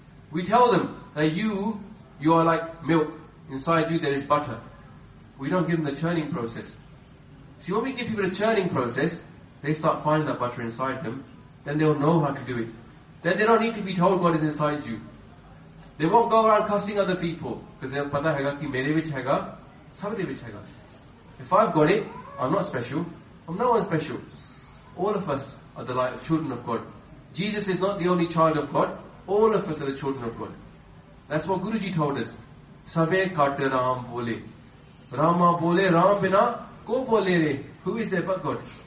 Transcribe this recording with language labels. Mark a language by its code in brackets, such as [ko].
[en] We tell them that you are like milk. Inside you there is butter. We don't give them the churning process. See, when we give people the churning process, they start finding that butter inside them. Then they'll know how to do it. Then they don't need to be told God is inside you. They won't go around cussing other people. Because they'll [pa] ਪਤਾ ਹੈ ਗਾ ਕਿ ਮੇਰੇ ਵਿਚ ਹੈ ਗਾ, ਸਬਦੇ ਵਿਚ ਹੈ ਗਾ. [en] If I've got it, I'm not special. I'm no one special. All of us are the light of children of God. Jesus is not the only child of God. All of us are the children of God. That's what Guruji told us. [pa] Sabe kat Ram bole. Rama bole, Ram bina, ko bole re. [en] Who is there but God?